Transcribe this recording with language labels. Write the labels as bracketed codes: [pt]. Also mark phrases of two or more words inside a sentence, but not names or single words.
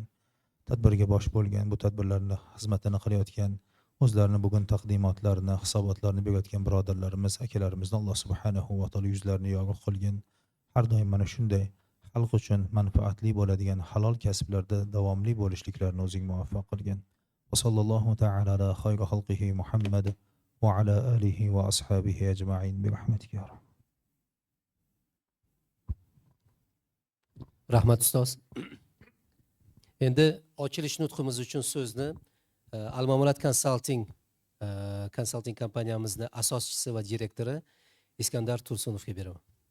[uz] Tadbirga bosh bo'lgan, bu tadbirlarni xizmatini qilayotgan, o'zlarini bugun taqdimotlarini, hisobotlarini berayotgan birodarlarimiz, akalarimizni [ar] الله سبحانه وتعالى [uz] yuzlarini yorug' qilgin. Har doim mana shunday xalq uchun manfaatli bo'ladigan halol kasblarda davomli bo'lishliklarini o'zing muvaffaq qilgin. [ar] وصلى الله تعالى على خير خلقه محمد وعلى آله وأصحابه أجمعين برحمتك يا رب. [uz] Rahmat ustoz. Endi ochilish nutqimiz uchun so'zni Al-Mamulat Consulting kompaniyamizning asoschisi va direktori Iskandar Tursunovga beraman.